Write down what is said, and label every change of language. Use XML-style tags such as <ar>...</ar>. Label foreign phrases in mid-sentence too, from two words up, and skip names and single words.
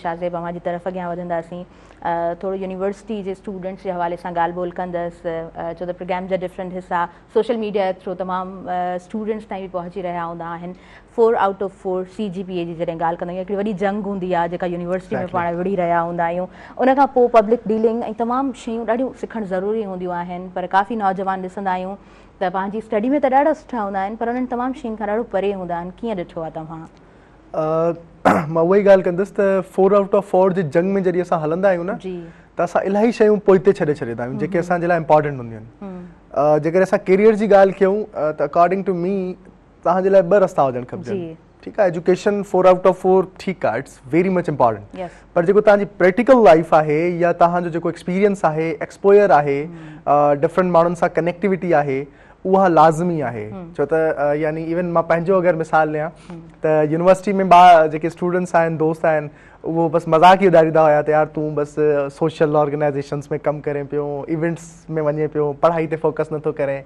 <sd>शाज़ेब अव्हां जी तरफ़ अॻियां वधंदासीं, थोरो यूनिवर्सिटी जे स्टूडेंट्स जे हवाले सां ॻाल्हि ॿोल कंदसि, छो त प्रोग्राम जा डिफरेंट हिसा</sd> <en>social media</en> <sd>जे थ्रू तमामु स्टूडेंट्स ताईं बि पहुची रहिया हूंदा आहिनि।</sd> <en>4 out of 4</en> <sd>CGPA जी जॾहिं ॻाल्हि कंदा आहियूं, हिकिड़ी वॾी जंग हूंदी आहे जेका यूनिवर्सिटी में पाण विड़ी रहिया हूंदा आहियूं। उनखां पोइ</sd> <en>public dealing</en> <sd>ऐं तमामु शयूं ॾाढियूं सिखणु ज़रूरी हूंदियूं आहिनि, पर काफ़ी नौजवान ॾिसंदा आहियूं त पंहिंजी स्टडी में त ॾाढा सुठा हूंदा आहिनि, पर उन्हनि तमामु शयुनि खां ॾाढो परे हूंदा आहिनि। कीअं ॾिठो आहे तव्हां? मां उहा ई ॻाल्हि कंदुसि त</sd> <en>4 out of 4</en> <sd>जी जंग में जॾहिं असां हलंदा आहियूं न, त असां इलाही शयूं पोइते छॾे छॾींदा आहियूं जेके असांजे लाइ इम्पॉर्टेंट हूंदियूं आहिनि। जेकर असां कैरियर जी ॻाल्हि कयूं त</sd> <en>according to me</en> <sd>तव्हांजे लाइ 2 रस्ता हुजणु खपजनि। ठीकु आहे,</sd> <en>education 4 out of 4</en> <sd>ठीकु आहे,</sd> <en>It's very much important,</en> <sd>पर जेको तव्हांजी</sd> <en>practical life</en> <sd>आहे या तव्हांजो जेको एक्सपीरियंस आहे, एक्सपोयर आहे, डिफरेंट माण्हुनि सां कनेक्टिविटी आहे, उहा लाज़मी आहे। छो त यानी इवन मां पंहिंजो अगरि मिसाल ॾियां त यूनिवर्सिटी में जेके स्टूडेंट्स आहिनि, दोस्त आहिनि, उहो बसि मज़ाक ई उॾारींदा हुया त यार तूं बसि</sd> <en>social organizations</en> <sd>में कमु करे पियो, इवेंट्स में वञे पियो, पढ़ाई ते फोकस नथो करे।</sd>